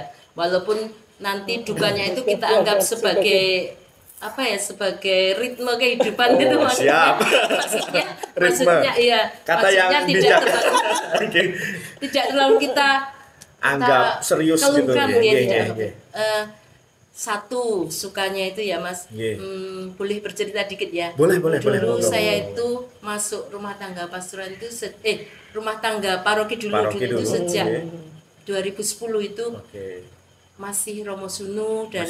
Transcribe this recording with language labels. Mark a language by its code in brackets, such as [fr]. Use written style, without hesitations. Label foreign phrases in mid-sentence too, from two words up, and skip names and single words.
[id] Walaupun nanti dukanya itu kita anggap sebagai apa ya, sebagai ritme kehidupan gitu Mas. Siap. Maksudnya iya. Kata maksudnya yang tidak bijak. terlalu, Oke. tidak terlalu kita Anggap serius gitu. keluhkan Nggih, gitu. [jv] nggih, nggih. [id] Satu sukanya itu ya Mas, Nggih. boleh bercerita dikit ya. Boleh, boleh, Dulu boleh. saya itu masuk rumah tangga pastoran itu rumah tangga paroki dulu Paroki itu dulu, sejak oke. 2010 itu Oke. masih Romo Sunu dan